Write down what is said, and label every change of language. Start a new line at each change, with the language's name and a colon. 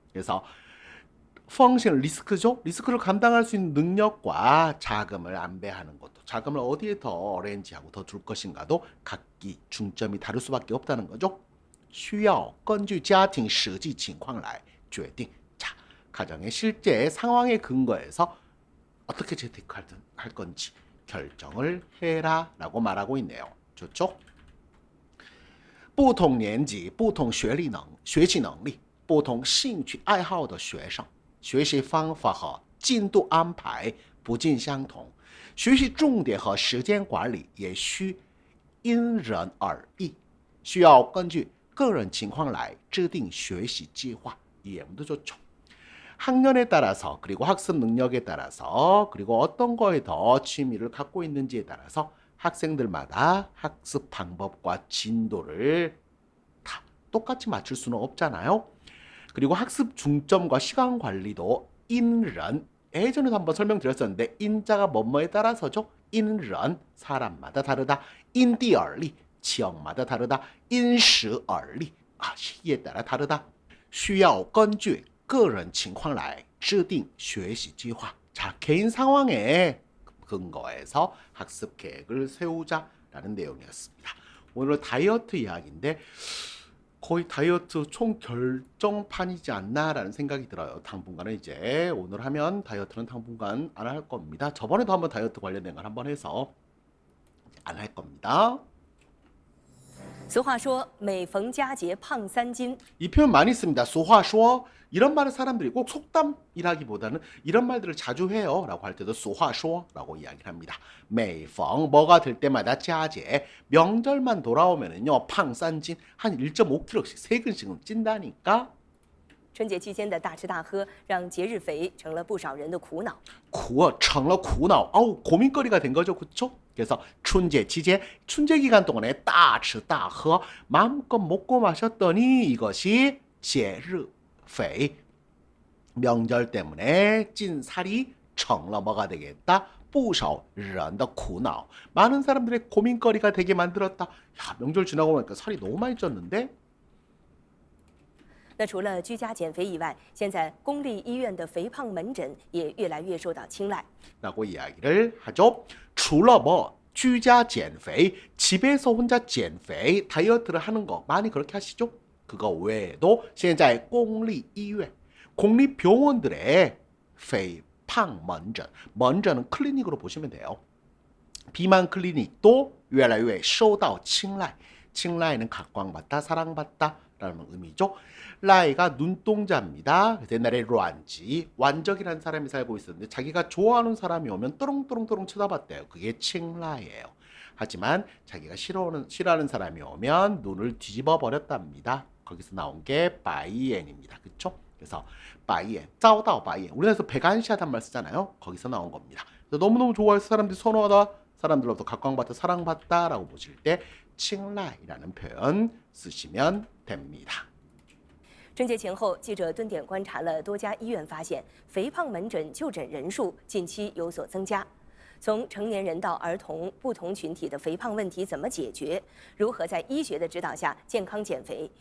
Korean: 그래서
Chinese: 风险
Korean: 리스크죠. 리스크를 감당할 수 있는 능력과 자금을 안배하는 것도 자금을 어디에 더 어레인지하고 더 둘 것인가도 각기 중점이 다를 수밖에 없다는 거죠.
Chinese: 需要根据家庭实际情况来决定
Korean: 자, 가정의 실제 상황에 근거해서 어떻게 재테크할 건지 결정을 해라 라고 말하고 있네요. 좋죠?
Chinese: 不同年级不同学习能力不同兴趣爱好的学生学习方法和进度安排不尽相同学习重点和时间管理也需因人而异需要根据个人情况来制定学习计划
Korean: 이해도 좋죠. 학년에 따라서 그리고 학습 능력에 따라서 그리고 어떤 거에 더 취미를 갖고 있는지에 따라서 학생들마다 학습 방법과 진도를 다 똑같이 맞출 수는 없잖아요. 그리고 학습 중점과 시간 관리도 인런 예전에도 한번 설명드렸었는데 인자가 뭐뭐에 따라서죠. 인런 사람마다 다르다. 인디얼리 지역마다 다르다. 인시얼리 시기에 따라 다르다.
Chinese: 需要根据个人情况来制定学习计划.
Korean: 자, 개인 상황에 근거해서 학습 계획을 세우자라는 내용이었습니다. 오늘 다이어트 이야기인데 거의 다이어트 총 결정판이지 않나라는 생각이 들어요. 당분간은 이제 오늘 하면 다이어트는 당분간 안 할 겁니다. 저번에도 한번 다이어트 관련된 걸 한번 해서 안 할 겁니다.
Chinese: 俗话说每逢佳节胖3斤
Korean: 이 표현 많이 씁니다.
Chinese: 俗话说
Korean: 이런 말을 사람들이 꼭 속담이라기보다는 이런 말들을 자주 해요 라고 할 때도 俗话说 라고 이야기를 합니다. 매
Chinese: 逢
Korean: 뭐가 될 때마다
Chinese: 佳节
Korean: 명절만 돌아오면은요
Chinese: 胖3斤
Korean: 한 1.5kg씩 3근씩은 찐다니까.
Chinese: 春节期间的大吃大喝让节日肥成了不少人的苦恼成了苦恼
Korean: 아우 고민거리가 된 거죠. 그렇죠? 그래서 춘제期间 춘제 기간 동안에
Chinese: 大吃大喝
Korean: 마음껏 먹고 마셨더니 이것이
Chinese: 节日肥
Korean: 명절 때문에 찐 살이 成了 뭐가 되겠다
Chinese: 不少人的苦恼
Korean: 많은 사람들의 고민거리가 되게 만들었다. 야, 명절 지나고 보니까 살이 너무 많이 쪘는데.
Chinese: 那除了居家减肥以外，现在公立医院的肥胖门诊也越来越受到青睐。
Korean: 라고 이야기를 하죠. 除了뭐
Chinese: 居家减肥,
Korean: 집에서 혼자 减肥, 다이어트를 하는 거 많이 그렇게 하시죠? 그거 외에도
Chinese: 现在公立医院,
Korean: 공립병원들의
Chinese: 肥胖门诊,
Korean: 门诊은 클리닉으로 보시면 돼요. 비만 클리닉도
Chinese: 越来越受到青睐,
Korean: 칭라이는 각광받다, 사랑받다 라는 의미죠. 라이가 눈동자입니다. 그래서 옛날에 란지, 완적이라는 사람이 살고 있었는데 자기가 좋아하는 사람이 오면 또롱또롱또롱 쳐다봤대요. 그게 칭라이예요. 하지만 자기가 싫어하는 사람이 오면 눈을 뒤집어 버렸답니다. 거기서 나온 게 바이엔입니다. 그쵸? 그래서 바이엔, 짜오다오 바이엔. 우리나라에서 백안시하단 말 쓰잖아요. 거기서 나온 겁니다. 그래서 너무너무 좋아해서 사람들이 선호하다, 사람들로부터 각광받다, 사랑받다 라고 보실 때 칭라이라는 표현 쓰시면 됩니다.
Chinese: 春节前后，记者蹲点观察了多家医院，发现肥胖门诊就诊人数近期有所增加。从成年人到儿童，不同群体的肥胖问题怎么解决？如何在医学的指导下健康减肥？